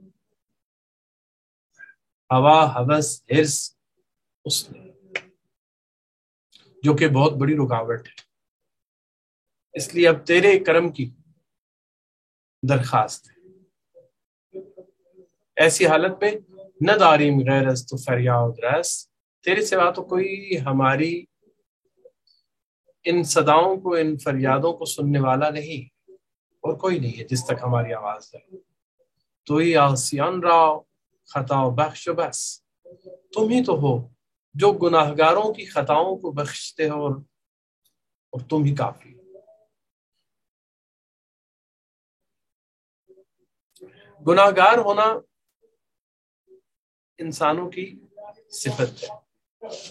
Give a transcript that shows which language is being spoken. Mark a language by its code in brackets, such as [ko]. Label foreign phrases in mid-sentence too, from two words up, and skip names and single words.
[ur] ہوا، ہوس، حرص، اس نے، جو کہ بہت بڑی رکاوٹ ہے۔ اس لیے اب تیرے کرم کی درخواست ہے، ایسی حالت میں [fa] نہ داریم غیر از تو فریاد رس، [ur] تیرے سوا تو کوئی ہماری ان صداؤں کو، ان فریادوں کو سننے والا نہیں، اور کوئی نہیں ہے جس تک ہماری آواز ہے۔ [fa] تو ہی آسیان را خطا و بخش و بس، [ur] تم ہی تو ہو جو گناہگاروں کی خطاؤں کو بخشتے ہو، اور تم ہی کافی ہو۔ گناہگار ہونا انسانوں کی صفت ہے۔